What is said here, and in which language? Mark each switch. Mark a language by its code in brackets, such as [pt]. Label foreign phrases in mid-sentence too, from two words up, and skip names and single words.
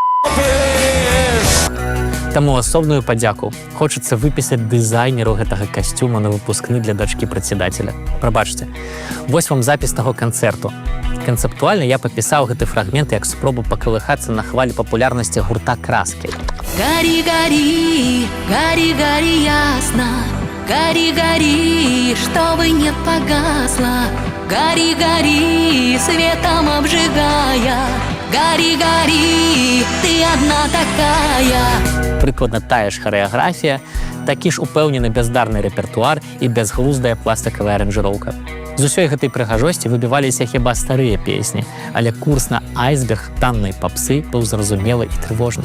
[be] Таму асобную падзяку хочацца выпісаць дызайнеру гэтага касцюма на выпускны для дачкі прадседателя. Прабачце, вось вам запіс таго канцэрту. Канцэптуальна я папісаў гэты фрагмент як спробу пакалыхацца на хвалі папулярнасці гурта «Краскі». [ru] Гори, гори, гори, гори ясно. Гори, гори, чтобы не погасло. Гори, гори, светом обжигая. Гори, гори, ты одна такая. [be] Прыкладна тая ж харэаграфія, такі ж упэўнены бяздарны рэпертуар і бязглуздая пластыкавая аранжыроўка. З усёй гэтай прыгажосці выбіваліся хіба старыя песні, але курс на айсберг таннай папсы быў зразумелы і трывожны.